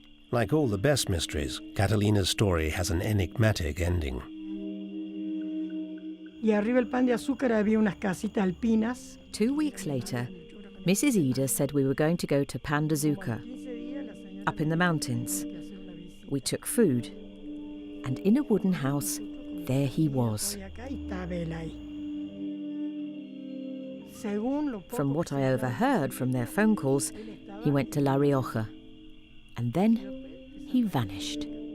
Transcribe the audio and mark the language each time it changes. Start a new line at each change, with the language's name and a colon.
English: Like all the best mysteries, Catalina's story has an enigmatic ending.
Spanish: Y arriba el Pan de Azúcar había unas casitas alpinas.
English: 2 weeks later, Mrs. Ida said we were going to go to Pan de Azúcar, up in the mountains. We took food, and in a wooden house, there he was. From what I overheard from their phone calls, he went to La Rioja, and then he vanished.